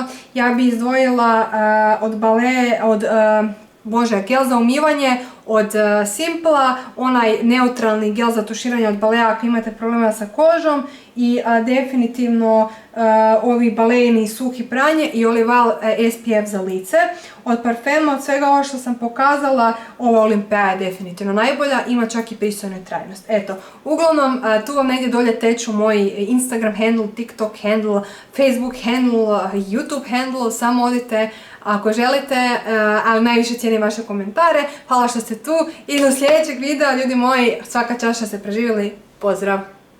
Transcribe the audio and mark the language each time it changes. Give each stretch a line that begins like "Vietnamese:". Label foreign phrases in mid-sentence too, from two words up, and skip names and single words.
Bosnian: Ja bi izdvojila gel za umivanje od Simple-a, onaj neutralni gel za tuširanje od Balea ako imate problema sa kožom i definitivno ovi Baleini suhi pranje i Olival SPF za lice. Od parfema, od svega ovo što sam pokazala, ova Olympea je definitivno najbolja, ima čak i pristojnu trajnost. Eto, uglavnom tu vam negdje dolje teču moj Instagram handle, TikTok handle, Facebook handle, YouTube handle, samo odite ako želite, ali najviše cijenim vaše komentare. Hvala što ste tu i do sljedećeg videa, ljudi moji, svaka čast što ste preživjeli. Pozdrav!